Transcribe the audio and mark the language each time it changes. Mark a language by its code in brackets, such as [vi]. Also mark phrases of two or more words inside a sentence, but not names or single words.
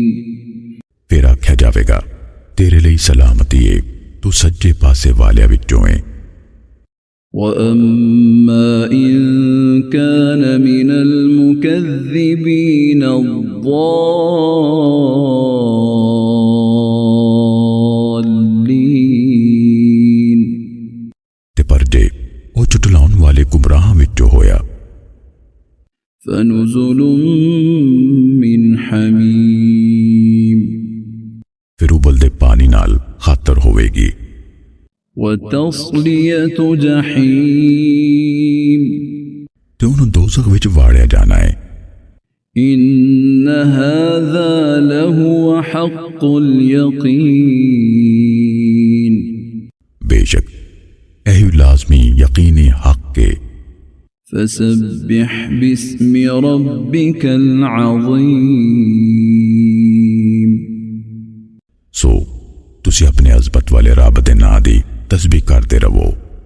[pa] ਫਿਰ ਆਖਿਆ ਜਾਵੇਗਾ ਤੇਰੇ ਲਈ ਸਲਾਮਤੀ ਏ ਤੂੰ ਸੱਜੇ ਪਾਸੇ ਵਾਲਿਆਂ ਵਿੱਚੋਂ ਏ। [ar] وأما إن كان من المكذبين الضالين [pa] ਤੇ ਪਰ ਜੇ ਉਹ ਝੁਟਲਾਉਣ ਵਾਲੇ ਗੁੰਮਰਾਹਾਂ ਵਿੱਚੋਂ ਹੋਇਆ [ar] فنزل من حميم [pa] ਫਿਰ ਉਬਲਦੇ ਪਾਣੀ ਨਾਲ ਖਾਤਰ ਹੋਵੇਗੀ [ar] وتصلية جحيم [pa] ਤੇ ਉਹਨੂੰ ਦੋਜ਼ਖ ਵਿੱਚ ਵਾੜਿਆ ਜਾਣਾ ਹੈ। [ar] إن هذا لهو حق اليقين [pa] ਬੇਸ਼ੱਕ ਇਹ ਲਾਜ਼ਮੀ ਯਕੀਨੀ ਹੱਕ ਹੈ। [ar] فسبح باسم ربك العظيم [pa] ਸੋ ਤੁਸੀਂ ਆਪਣੇ ਅਜ਼ਮਤ ਵਾਲੇ ਰੱਬ ਦੇ ਨਾਂ ਦੀ [hi] तस्बीह करते रहो।